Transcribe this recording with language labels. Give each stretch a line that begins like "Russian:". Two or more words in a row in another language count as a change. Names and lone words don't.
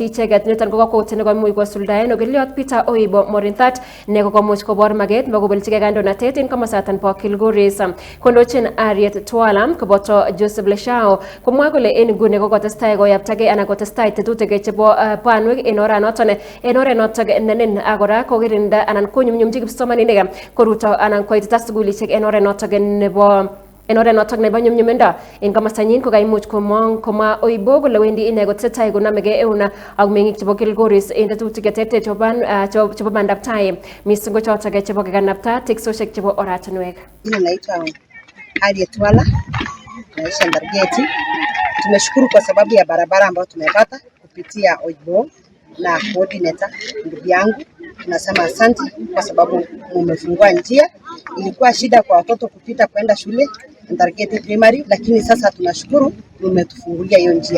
Kalenjin: icheket niton ko kakwautiet nekoimuch kosuldaen okiliot Peter Oibo Morinthat ne kokomuch kobor maket nebo kobeljigei kandoinatet en komosaton bo Kilgoris kondochin Harriet Twala koboto Joseph Leshao komwa kole en nguni kokotestai koyaptagei anan kotestai tetutik chebo banwek en oranoton nenen akora kokirinda anan konyumnyumchi kipsomaninik koruto anan koitita sugulisiek en oret noton nebo nyumnyumindo en komostanyin kokaimuch komwa Oibo kole wendi ine kotesetai konamegei eun ak meng'ik chebo Kilgoris en tetutik cheterter chebo bandab tai missing ko chotok chebo kekanapta teksosiek chebo oratinwek.
Swahili: Naitwa Harriet Twala, naishi Entargeti. Tumeshukuru kwa sababu ya barabara ambayo tumepata kupitia Oibo na coordinator ndugu yangu. Tunasema asante kwa sababu mmefungua njia. Ilikuwa shida kwa watoto kupita kwenda shule Entargeti Primary, lakini sasa tunashukuru mmetufungulia hiyo njia.